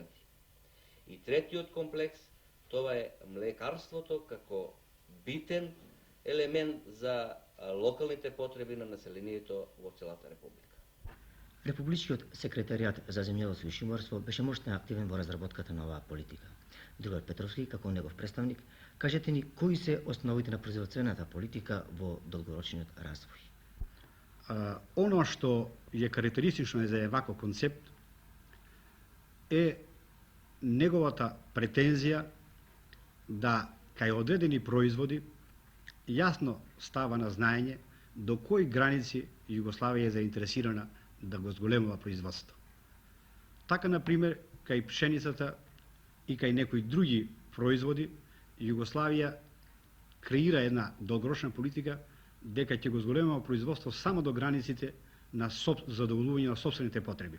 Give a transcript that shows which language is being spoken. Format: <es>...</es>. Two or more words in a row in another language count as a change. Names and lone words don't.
<mk>И третиот комплекс, тоа е млекарството како битен елемент за локалните потреби на населението во целата република. Републичкиот секретаријат за земјоделство и шумарство беше мощно активен во разработката на оваа политика. Другар Петровски, како негов представник, кажете ни кои се основите на производствената политика во долгорочниот развој?</mk> <sr>Ono što je karakteristično za ovakav koncept je</sr> <mk>неговата претензија да кај одредени производи јасно става на знаење до кои граници Југославија е заинтересирана да го зголемува производството. Така, например, кај пшеницата и кај некои други производи, Југославија креира една долгорочна политика дека ќе го зголемува производство само до границите на задоволување на собствените потреби.</mk>